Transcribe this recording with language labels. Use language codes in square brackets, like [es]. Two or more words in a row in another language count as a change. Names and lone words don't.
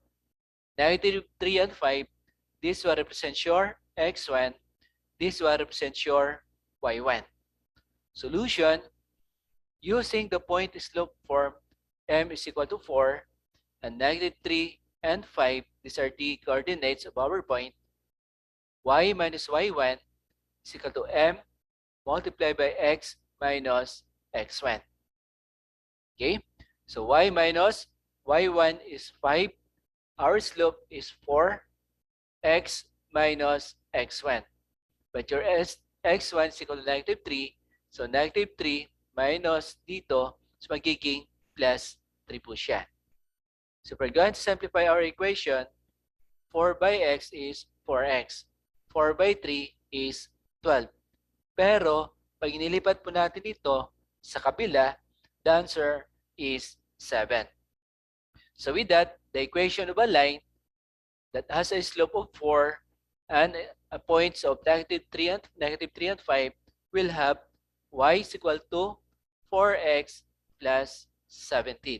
[en] Negative 3 and 5, this will represent your x1, this will represent your y1. Solution, using the point slope form, m is equal to 4, and negative 3 and 5, these are the coordinates of our point. Y minus y1 is equal to m multiplied by x minus x1. Okay, so y minus y1 is 5, our slope is 4, x minus x1. But your x1 is equal to negative 3, so negative 3 minus [tl] dito is magiging plus 3 po siya. [en] So if we're going to simplify our equation, 4 by x is 4x. 4 by 3 is 12. [tl] Pero, pag inilipat po natin ito sa kabila, [en] the answer is 7. So with that, the equation of a line that has a slope of 4 and points of negative 3 and 5 will have y is equal to 4x plus 17.